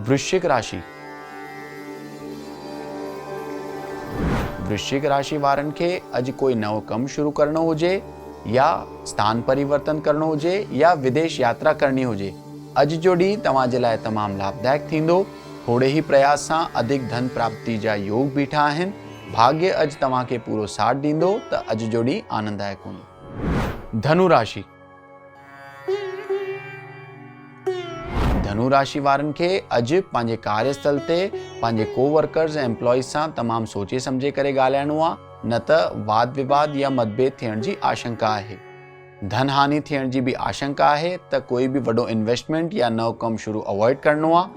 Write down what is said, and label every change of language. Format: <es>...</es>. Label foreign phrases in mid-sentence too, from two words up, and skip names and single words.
<sd>वृश्चिक राशि। वृश्चिक राशि वारनि खे अॼु कोई नओं कमु शुरू करणो हुजे या स्थान परिवर्तन करणो हुजे या विदेश यात्रा करणी हुजे, अॼु जो ॾींहुं तव्हां जे लाइ तमामु लाभदायक थींदो। थोड़े ही प्रयास सां अधिक धन प्राप्ति जा योग बीठा आहिनि। भाग्य अॼु तव्हांखे पूरो साथ ॾींदो त अॼु जो ॾींहुं आनंददायक हूंदो। धनु राशि। धनु राशि वारनि खे अॼु पंहिंजे कार्यस्थल ते पंहिंजे कोवर्कर्स ऐं एम्प्लॉइज़ सां तमामु सोचे सम्झे करे ॻाल्हाइणो आहे, न त वाद विवाद या मतभेद थियण जी आशंका आहे। धन हानि थियण जी भी आशंका आहे त कोई भी वॾो इन्वेस्टमेंट या नओं कमु शुरू अवॉइड करणो आहे।</sd>